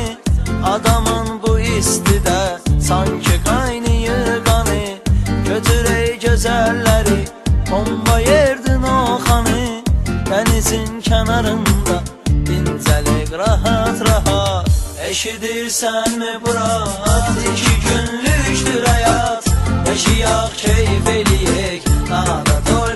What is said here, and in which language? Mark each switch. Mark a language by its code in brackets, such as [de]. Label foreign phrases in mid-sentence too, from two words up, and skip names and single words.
[az] Adamın bu istidə sanki qaynayır qanı. Götür ey gözəlləri, bomba yerdin o xanı. Dənizin kənarında dincəlik rahat rahat. Eşidirsən mi Murat? 2 [tr] günlüktür hayat. [az] Yaşayak keyif eləyək, nada